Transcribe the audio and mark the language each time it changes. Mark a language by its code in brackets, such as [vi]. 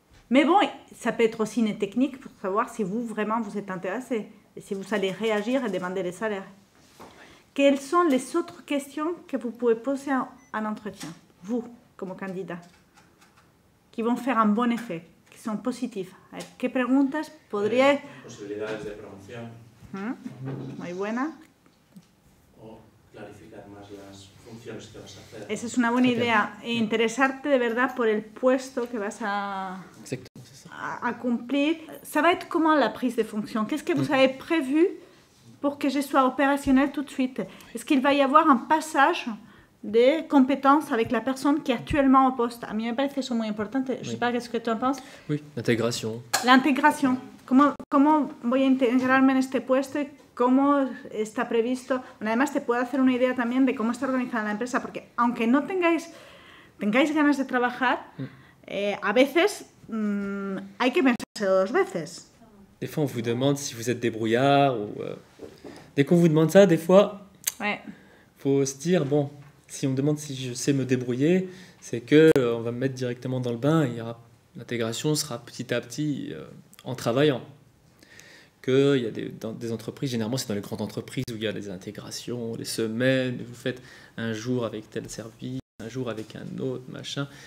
[fr] Mais bon, ça peut être aussi une technique pour savoir si vous vraiment vous êtes intéressé et si vous allez réagir et demander les salaires. Quelles sont les autres questions que vous pouvez poser en entretien, vous, comme candidat, qui vont faire un bon effet, qui sont positifs? [es] ¿Qué preguntas podría...? Posibilidades de promoción. Muy buena. O clarificar más las funciones que vas a hacer. Esa es una buena idea. E interesarte de verdad por el puesto que vas a cumplir. [fr] Ça va être comment la prise de fonction? Qu'est-ce que vous avez prévu pour que je sois opérationnel tout de suite? Est-ce qu'il va y avoir un passage de compétences avec la personne qui est actuellement au poste? [es] A mí me parece que eso es muy importante. [fr] Je ne sais pas qu'est-ce que tu en penses. Oui, l'intégration. L'intégration. [es] ¿Cómo voy a integrarme en este puesto? ¿Cómo está previsto? Además, te puede hacer una idea también de cómo está organizada la empresa, porque aunque no tengáis ganas de trabajar, a veces hay que pensárselo 2 veces. [fr] Des fois, on vous demande si vous êtes débrouillard. Dès qu'on vous demande ça, des fois, faut se dire, bon, si on me demande si je sais me débrouiller, c'est qu'on va me mettre directement dans le bain. L'intégration sera petit à petit en travaillant. Il y a dans des entreprises, généralement c'est dans les grandes entreprises où il y a des intégrations, des semaines, vous faites un jour avec tel service, un jour avec un autre, machin.